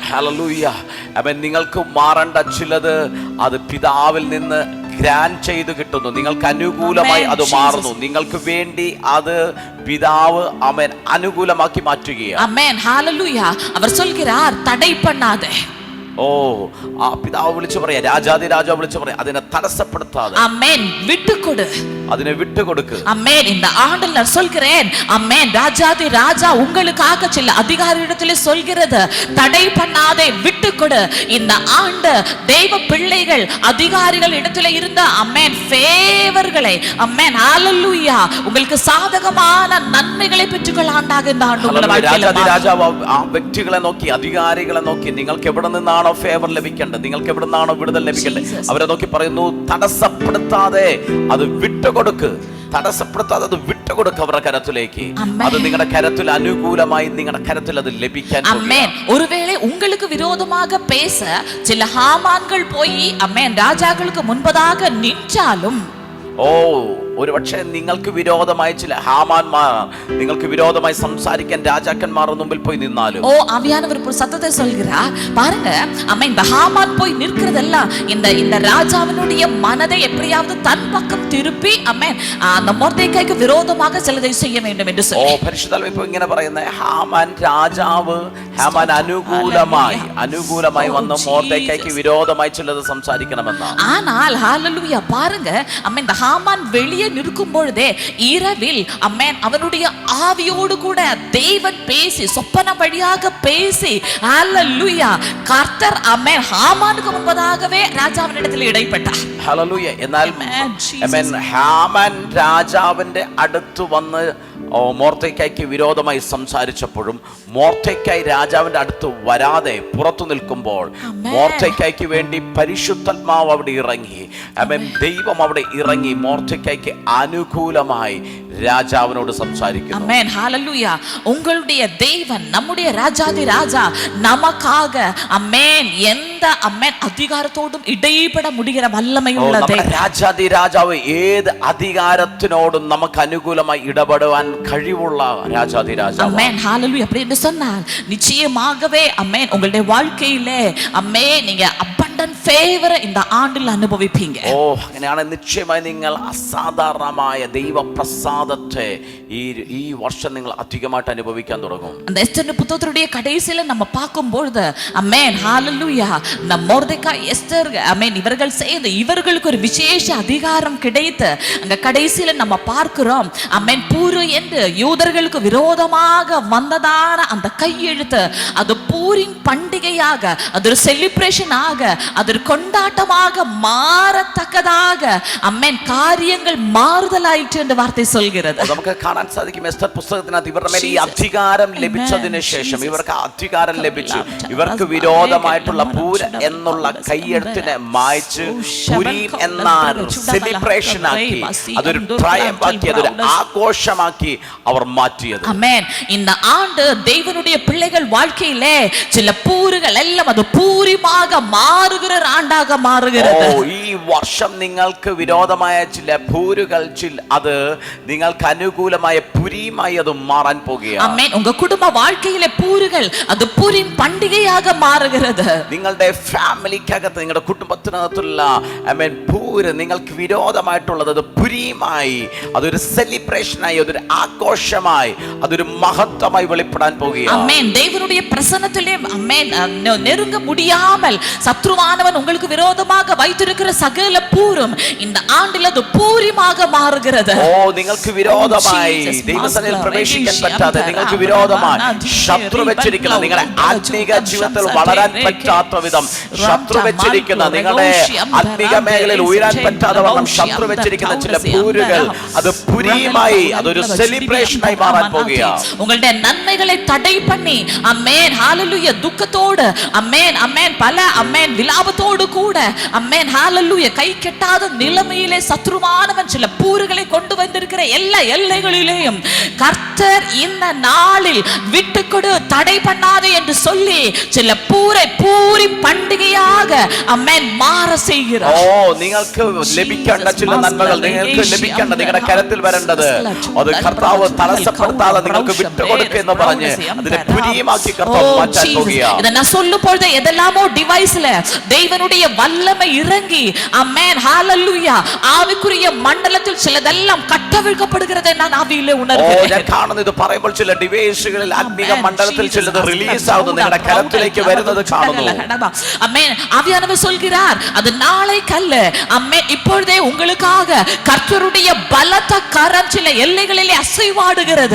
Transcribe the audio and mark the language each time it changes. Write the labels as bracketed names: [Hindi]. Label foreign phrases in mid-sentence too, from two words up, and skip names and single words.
[Malayalam] ഹല്ലേലൂയ. ആമേൻ. നിങ്ങൾക്ക് മാറേണ്ട ചിലത് അത് പിതാവിൽ നിന്ന് ഗ്രാൻഡ് ചെയ്ത് കിട്ടുന്നു, നിങ്ങൾക്ക് അനുകൂലമായി അത് മാറുന്നു, നിങ്ങൾക്ക് വേണ്ടി അത് പിതാവ് ആമേൻ അനുകൂലമാക്കി മാറ്റുകയാണ്. ആമേൻ ഹല്ലേലൂയ. [Tamil] അവർ சொல்கிறார் தடை பண்ணாதே. [Malayalam] ഓ, ആ പിതാവ് വിളിച്ചു പറയാ, രാജാതി രാജാവ് വിളിച്ചു പറയാ, അതിനെ തടസ്സപ്പെടുത്താതെ ആമേൻ വിട്ടുകൊടു, അതിനെ വിട്ടുകൊടുക്ക്. [Tamil] ஆமென். இந்த ஆண்டில் நான் சொல்கிறேன், ஆமென், ராஜாதி ராஜா உங்களுக்காக சில அதிகாரியிடத்திலே சொல்கிறது, தடை பண்ணாதே, விட்டுக்கொடு. இந்த ஆண்டு தேவ பிள்ளைகள் அதிகாரிகள் இடத்திலே இருந்த ஆமென் ஃபேவர்களை, ஆமென் ஹalleluya, உங்களுக்கு சாதகமான நன்மைகளை பெற்றுக்கொள்ள ஆண்டாக இந்த ஆண்டு உங்களை வாழ்க்கையில [Malayalam] രാജാതി രാജാവ് ആ വ്യക്തികളെ നോക്കി, അധികാരികളെ നോക്കി, നിങ്ങൾക്ക് എവിടെ നിന്നാണോ ഫേവർ ലഭിക്കേണ്ടത്, നിങ്ങൾക്ക് എവിടെ നിന്നാണോ വിടുതൽ ലഭിക്കേണ്ടത്, അവരെ നോക്കി പറയുന്നു, തടസ്സപ്പെടുത്താതെ അത് വിട്ടുകൊടുക്ക്, തടസ്സപ്പെടുത്താതെ അത് വിട്ടുകൊടുക്കുക അവരുടെ കരത്തിലേക്ക്. അത് നിങ്ങളുടെ കരത്തിൽ അനുകൂലമായി, നിങ്ങളുടെ കരത്തിൽ അത് ലഭിക്കാൻ. [Tamil] ஆமென். ஒருவேளை உங்களுக்கு விரோதமாக பேச சில ஹாமான்கள் போய் ஆமென் ராஜாக்களுக்கு முன்பதாக நின்றாலும், [Malayalam] ഓ, ഒരു പക്ഷേ നിങ്ങൾക്ക് വിരോധമായി ചില ഹാമാന്മാർ, നിങ്ങൾക്ക് വിരോധമായി സംസാരിക്കാൻ രാജാക്കന്മാരുടെ മുമ്പിൽ പോയി നിന്നാലും, [Tamil] ஓ ஆவியானவர் ஒரு சத்தத்தை சொல்கிறார் பாருங்க, ஆமென், இந்த ஹாமான் போய் நிற்கிறதெல்லாம் இந்த ராஜாவினுடைய மனதை எப்படியாவது தன் பக்கம் திருப்பி ஆமென் அந்த மொர்தெக்காய்க்கு விரோதமாக சிலதை செய்ய வேண்டும் என்று சொல்லி. [Malayalam] ഓ, പരിശുദ്ധാത്മാവ് ഇപ്പോൾ ഇങ്ങനെ പറയുന്നത്, ഹാമാൻ രാജാവ്, ഹാമാൻ അനുകൂലമായി വന്ന് മൊർദെക്കായ്ക്ക് വിരോധമായി ചിലത് സംസാരിക്കണമെന്നാണ്. [Tamil] ஆனால் ஹalleluya பாருங்க, ஆமென், இந்த ஹாமான் வெளியே நிற்கும் பொழுதே இரவில் ஆமென் அவனுடைய ஆவியோடு கூட தேவன் பேசி, சொப்பன வழியாக பேசி, ஹalleluya, கர்த்தர் ஆமென் ஹாமானுக்கு முன்பதாகவே ராஜாவினிடத்தில் இடைப்பட்டார். [Malayalam] ഹല്ലേലൂയ. എന്നാൽ ആമേൻ ഹാമാൻ രാജാവിന്റെ അടുത്ത് വന്ന് മൊർദെക്കായ്ക്ക് വിരോധമായി സംസാരിച്ചപ്പോഴും മൊർദെക്കായ് രാജാവിന്റെ അടുത്ത് വരാതെ പുറത്തു നിൽക്കുമ്പോൾ മൊർദെക്കായ്ക്ക് വേണ്ടി പരിശുദ്ധാത്മാവ് അവിടെ ഇറങ്ങി, ആമേൻ, ദൈവം അവിടെ ഇറങ്ങി മൊർദെക്കായ്ക്ക് അനുകൂലമായി രാജാവിനോട് സംസാരിക്കുന്നു. ആമേൻ ഹല്ലേലൂയ. [Tamil] உங்களுடைய தேவன், நம்முடைய ராஜாதி ராஜா நமக்காக ആമേൻ எந்த ஆமேன் அதிகாரத்தோடும் இடைப்பட முடிகிற வல்லமையுள்ள தேவன். [Malayalam] രാജാതി രാജാവ് ഏത് അധികാരത്തിനോടും നമുക്ക് അനുകൂലമായി ഇടപെടുവാൻ കഴിവുള്ള രാജാതി രാജാവ്. [Tamil] ஆமென் ஹalleluya. அப்படி என்று சொன்னால் நிச்சயமாகவே ஆமென் உங்களுடைய வாழ்க்கையிலே ஆமென் நீங்க [English] abundant favor [Tamil] இந்த ஆண்டில் அனுபவிப்பீங்க. [Malayalam] ഓ, അങ്ങനെയാണ് നിശ്ചയമായി നിങ്ങൾ അസാധാരണമായ ദൈവപ്രസാദത്തെ ഈ വർഷം നിങ്ങൾ അധികമായിട്ട് അനുഭവിക്കാൻ തുടങ്ങും. [Tamil] அந்த எஸ்தர் புத்தகத்துடைய கடைசியில நம்ம பார்க்கும் பொழுது ஆமென் ஹalleluya, நம்ம மொர்தெக்காய் எஸ்தர் ஆமென் இவர்கள் செய்த இவர்களுக்கு ஒரு விசேஷ அதிகாரம் கிடைத்து அங்க கடைசியில நம்ம பார்க்கிறோம் ஆமென் பூரு என்று யூதர்களுக்கு விரோதமாக வந்ததான அந்த கையெழுத்து அது பூரின் பண்டிகையாக, அது ஒரு செலிப்ரேஷன் ஆக, அது ஒரு கொண்டாட்டமாக மாறத்தக்கதாக ஆமென் காரியங்கள் [Malayalam] മാറുതലായിട്ട് എന്ന വാർത്ത [Tamil] சொல்கிறது. [Malayalam] നമുക്ക് കാണാൻ സാധിക്കും എസ്തർ പുസ്തകത്തിനകത്ത് ഇവരുടെ മേൽ ഈ അധികാരം ലഭിച്ചതിന് ശേഷം, ഇവർക്ക് അധികാരം ലഭിച്ചു, ഇവർക്ക് വിരോധമായിട്ടുള്ള പൂര എന്നുള്ള കൈയെഴുത്തിനെ മായ്ച്ച് പുരീം എന്ന സെലിബ്രേഷൻ ആക്കി, അതൊരു ട്രയംഫ് ആക്കി, അതൊരു ആഘോഷമാക്കി അവർ മാറ്റിയത്. ആമേൻ. [Tamil] இந்த ஆண்டு தேவனுடைய பிள்ளைகள் வாழ்க்கையிலே சில பூருகள் எல்லாம் அது பூரிமாக மாறுகிற ஆண்டாக மாறுகிறது. [Malayalam] ഓ, ഈ വർഷം നിങ്ങൾക്ക് വിരോധമായ ചില പൂരുകൾ അത് നിങ്ങൾക്ക് അനുകൂലമായ പുരീമായി അത് മാറാൻ പോകുകയാണ്. ആമേൻ. [Tamil] உங்க குடும்ப வாழ்க்கையிலே பூருகள் அது பூரிம் பண்டிகையாக மாறுகிறது. [Malayalam] നിങ്ങളുടെ ഫാമിലിക്കകത്ത്, നിങ്ങളുടെ കുടുംബത്തിനകത്തുള്ള ആമേൻ പൂര് നിങ്ങൾക്ക് വിരോധമായിട്ടുള്ളത് അത് പുരീമായി, അതൊരു സെലിബ്രേഷനായി, അതൊരു ആഘോഷമായി, അതൊരു മഹത്വമായി വെളിപ്പെടാൻ പോകുകയാണ്. [Tamil] ஆமென். தேவனுடைய பிரசன்னத்திலே ஆமென் நெருங்க முடியாமல் சத்ருவானவன் உங்களுக்கு விரோதமாக வைத்திருக்கிற சகல பூரும் இந்த ஆண்டில் அது பூரிமாக மாறுகிறது. [Malayalam] ഓ, നിങ്ങൾക്ക് വിരോധമായി ദൈവസന്നിധിയിൽ പ്രവേശിക്കാൻ പറ്റാതെ, നിങ്ങൾക്ക് വിരോധമായി ശത്രു വെച്ചിരിക്കുന്ന, നിങ്ങളുടെ ആത്മീക ജീവിതത്തിൽ വളരാൻ പറ്റാത്ത വിധം ശത്രു വെച്ചിരിക്കുന്ന, നിങ്ങളുടെ ആത്മീക മേഖലയിൽ ഉയരാൻ പറ്റാതെ വണ്ണം ശത്രു വെച്ചിരിക്കുന്ന ചില പൂരുകൾ അത് പുരീമായി, അതൊരു സെലിബ്രേഷനായി മാറാൻ പോകുകയാണ്. [Tamil] உங்களுடைய நன்மைகளை தடை பண்ணி ஆமென் ஹalleluya துக்கத்தோடு ஆமென் ஆமென் பல ஆமென் விலாபத்தோடு கூட ஆமென் ஹalleluya கை கெட்டாத நிலைமையிலே சத்ருவானவன் சில பூருகளை கொண்டு வந்திருக்கிற எல்லா எல்லைகளிலேயும் கர்த்தர் இந்த நாளில் விட்டுக்கொடு, தடை பண்ணாதே என்று சொல்லி சில பூரை பூரி பண்டிகையாக ஆமென் மாற செய்கிறார். [Malayalam] ഓ, നിങ്ങൾക്ക് ലഭിക്കേണ്ട ചില നന്മകൾ, നിങ്ങൾക്ക് ലഭിക്കേണ്ട, നിങ്ങളുടെ കരത്തിൽ വരേണ്ടത് അത് കർത്താവ് തടസ്സപ്പെടുത്താതെ നിങ്ങൾക്ക് വിട്ടുകൊടുക്കുക എന്ന് പറഞ്ഞ് അതിനെ പുരീമാക്കി കർത്താവ് മാറ്റാൻ പോകുകയാണ്. [Tamil] இத நான் சொல்லும் பொழுது எதெல்லாமோ டிவைஸ்ல தேவனுடைய வல்லமை இறங்கி அமேன் ஹalleluya ஆவிக்குரிய மண்டலத்தில் சிலதெல்லாம் கட்டவிழ்க்கப்படுகிறதை நான் ஆவியிலே உணர்கிறேன். [Malayalam] ഞാൻ കാണുന്നു ഇത് പറയുമ്പോൾ ചില ഡിവൈസുകളിൽ ആത്മീക മണ്ഡലത്തിൽ ചിലത് റിലീസ് ആവുന്നു, നിങ്ങളുടെ കരത്തിലേക്ക് വരുന്നത് കാണുന്നു. [Tamil] அமேன் ஆவியானவர் சொல்கிறார் அது நாளைக்கு அல்ல, அமேன் இப்பொழுதே உங்களுக்காக கர்த்தருடைய பலத்த கரம் சில எல்லைகளிலே அசைவாடுகிறது.